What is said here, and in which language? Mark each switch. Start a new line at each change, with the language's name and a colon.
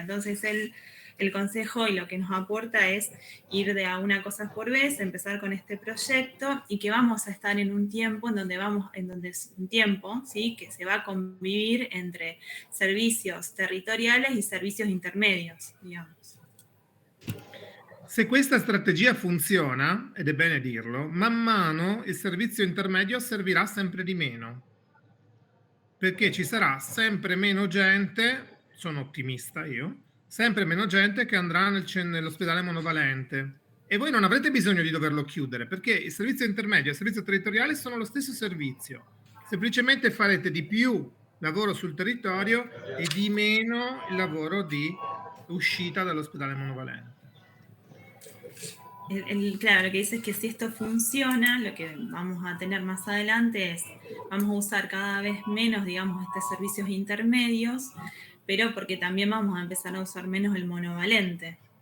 Spanish: Entonces el consejo y lo que nos aporta es ir de a una cosa por vez, empezar con este proyecto y que vamos a estar en un tiempo en donde es un tiempo, ¿sí? Que se va a convivir entre servicios territoriales y servicios intermedios, digamos.
Italian: Se questa strategia funziona, ed è bene dirlo, man mano il servizio intermedio servirà sempre di meno. Perché ci sarà sempre meno gente, sono ottimista io, sempre meno gente che andrà nell'ospedale monovalente. E voi non avrete bisogno di doverlo chiudere, perché il servizio intermedio e il servizio territoriale sono lo stesso servizio. Semplicemente farete di più lavoro sul territorio e di meno il lavoro di uscita dall'ospedale monovalente.
Spanish: Claro, lo que dice es que si esto funciona, lo que vamos a tener más adelante es, vamos a usar cada vez menos, digamos, estos servicios intermedios, pero porque también vamos a empezar a usar menos el monovalente.